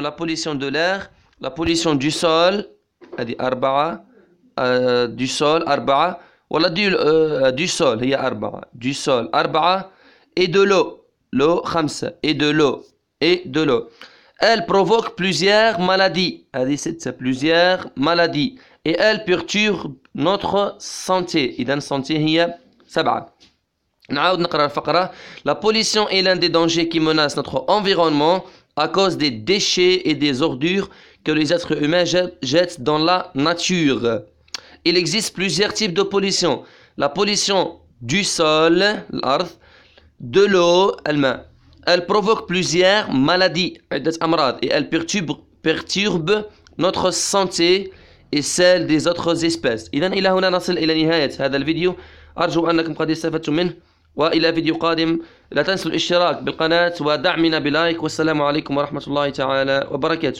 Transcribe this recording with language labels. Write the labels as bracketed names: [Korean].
[French] La pollution de l'air, la pollution du sol, du sol, voilà du sol, il y a du sol, et de l'eau, khamsa, et de l'eau. Elle provoque plusieurs maladies. Plusieurs maladies. Et elle perturbe notre santé. [Arabic] إذا santé هي 7. نعاود نقرأ الفقرة. [French] La pollution est l'un des dangers qui menacent notre environnement à cause des déchets et des ordures que les êtres humains jettent dans la nature. Il existe plusieurs types de pollution. La pollution du sol, l'ard, de l'eau, الماء. Elle provoque plusieurs maladies et elle perturbe notre santé et celle des autres espèces. [Arabic] إذن إلى هنا نصل إلى نهاية هذا الفيديو. أرجو أنكم قد استفدتم منه وإلى فيديو قادم. لا تنسوا الاشتراك بالقناة ودعمنا بلايك. والسلام عليكم ورحمة الله تعالى وبركاته.